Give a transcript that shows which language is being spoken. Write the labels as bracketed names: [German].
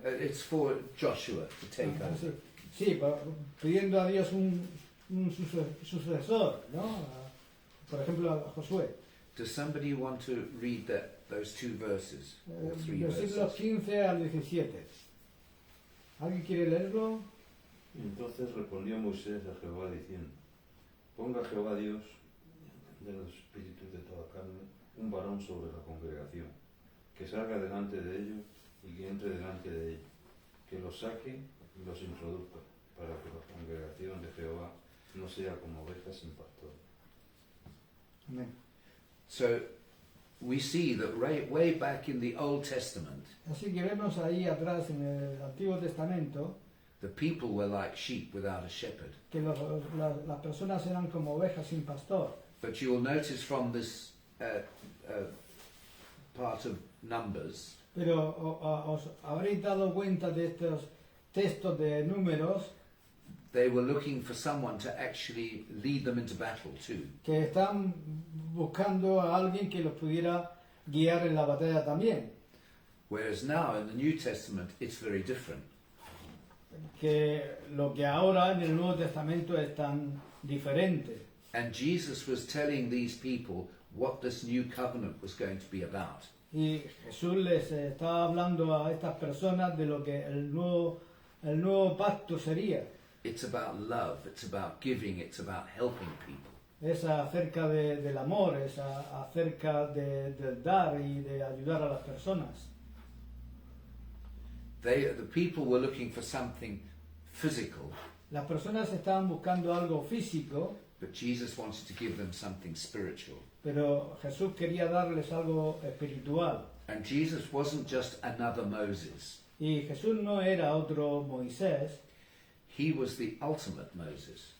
[English] It's for Joshua to take over. [Spanish] Sí, pidiendo a Dios un sucesor, ¿no? Por ejemplo, a Josué. [English] Does somebody want to read those two verses? Or three [Spanish] Versículos [English] verses? [Spanish] 15 al 17. ¿Alguien quiere leerlo? Entonces respondió Moisés a Jehová diciendo: Ponga Jehová Dios de los espíritus de toda carne un varón sobre la congregación, que salga delante de ellos y que entre delante de ellos, que los saque y los introduzca, para que la congregación de Jehová no sea como ovejas sin pastor. Amén. [English] So we see that way back in the Old Testament, [Spanish] Así que vemos ahí atrás en el Antiguo Testamento [English] the people were like sheep without a shepherd. [Spanish] que las personas eran como ovejas sin pastor. [English] But you will notice from this part of Numbers [Spanish] Pero os habréis dado cuenta de estos textos de Números [English] they were looking for someone to actually lead them into battle too. [Spanish] que están buscando a alguien que los pudiera guiar en la batalla también. [English] Whereas now in the New Testament it's very different. [Spanish] Que lo que ahora en el Nuevo Testamento es tan diferente. [English] And Jesus was telling these people what this new covenant was going to be about. [Spanish] Y Jesús les estaba hablando a estas personas de lo que el nuevo pacto sería. [English] It's about love, it's about giving, it's about helping people. [Spanish] Es acerca del amor, es acerca del dar y de ayudar a las personas. [English] The people were looking for something physical, [Spanish] Las personas estaban buscando algo físico, [English] but Jesus wanted to give them something spiritual. [Spanish] pero Jesús quería darles algo espiritual. [English] And Jesus wasn't just another Moses. [Spanish] Y Jesús no era otro Moisés, [English] He was the ultimate Moses.